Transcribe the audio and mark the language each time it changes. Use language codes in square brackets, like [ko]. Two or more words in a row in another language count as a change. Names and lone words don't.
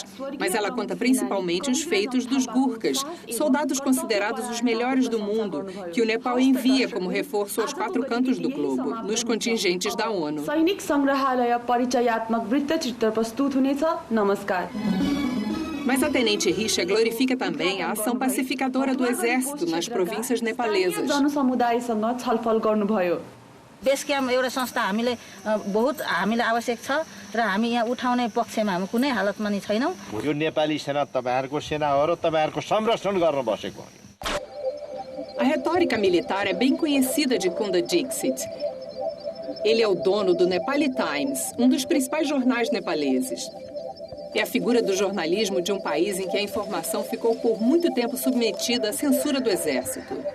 [pt] Mas ela conta principalmente os feitos dos Gurkhas, soldados considerados os melhores do mundo, que o Nepal envia como reforço aos 4 cantos do globo, nos contingentes da ONU. Mas a Tenente Risha glorifica também a ação pacificadora do exército nas províncias nepalesas. [en] base camp [ne] एउटा संस्था बहुत हामीलाई आवश्यक छ र हामी यहाँ उठाउने पक्षमा हामी कुनै हालतमा नि छैनौँ। यो नेपाली सेना तपाईहरुको सेना हो र तपाईहरुको संरक्षण गर्न बसेको हो। [pt] A retórica militar é bem conhecida de Kunda Dixit. Ele é o dono do Nepali Times, um dos principais jornais nepaleses. É a figura do jornalismo de um país em que a informação ficou por muito tempo submetida à censura do exército.